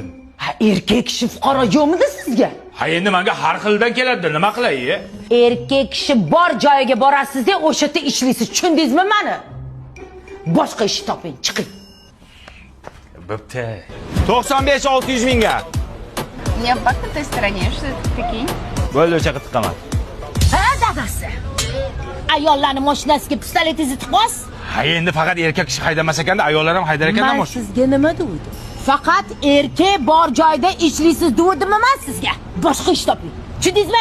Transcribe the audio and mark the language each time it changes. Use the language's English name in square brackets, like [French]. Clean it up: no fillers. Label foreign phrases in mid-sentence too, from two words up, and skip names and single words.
[Uzbek] Ha, erkak kishi fuqaro yo'qmidi sizga? Ha, endi menga har xildan keladi, nima qilay? Erkak kishi bor joyiga borasiz-da, o'sha yerda ishlaysiz. Tushundingizmi meni? Boshqa ish toping, chiqing. Bo'pti. 95-600 mingga. [Russian] Я в той стороне, что это такие? [Uzbek] Bo'ldi, o'sha qilib chiqaman. Ha, dadasi. Ayollarning mashinasiga pistoletingizni tiqasiz. Ha, endi faqat erkak kishi haydamas ekanda, ayollar ham haydar ekanda Men sizga nima dedim? Faqat erkak bor joyda ishlaysiz dedim men sizga. Boshqa ish toping. Tushundingizmi?